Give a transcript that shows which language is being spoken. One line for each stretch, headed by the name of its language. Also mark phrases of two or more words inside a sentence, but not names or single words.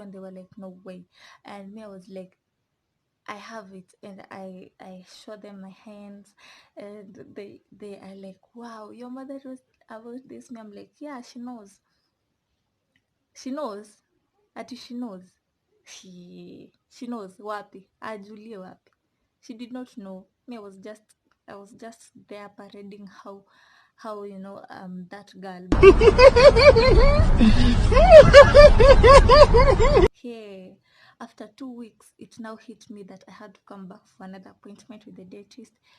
English: And they were like, no way. And me, I was like, I have it. And I show them my hands, and they are like, wow, your mother was about this. Me, I'm like, yeah, she knows. She knows. Ati she knows. She knows.
Swahili: Wapi? Ajulie wapi?
English: She did not know. Me, I was just there parading how that girl. Hey, after 2 weeks, it now hit me that I had to come back for another appointment with the dentist.